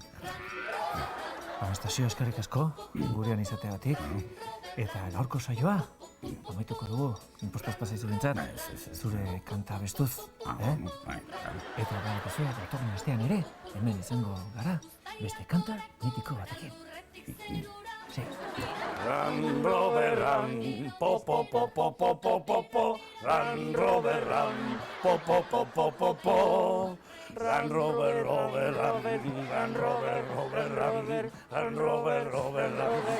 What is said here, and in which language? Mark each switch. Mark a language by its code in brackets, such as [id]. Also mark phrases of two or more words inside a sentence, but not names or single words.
[eu] Anastasio, eskerrik asko, gurean izateagatik. Eta gaurko saioa, amaituko dugu, inpostaz pasaizu bintzat, zure kanta bestuz. Eta badakizue, datorren astean ere, hemen izango gara, beste kanta mitiko batekin. Sí. [en] Ran, Robert, ran, po, po, po, po, po, po, po, po. Ran, Robert, ran, po, po, po, po, po, po. Ran, Robert, ran, ran, Robert, ran, ran, Robert, ran.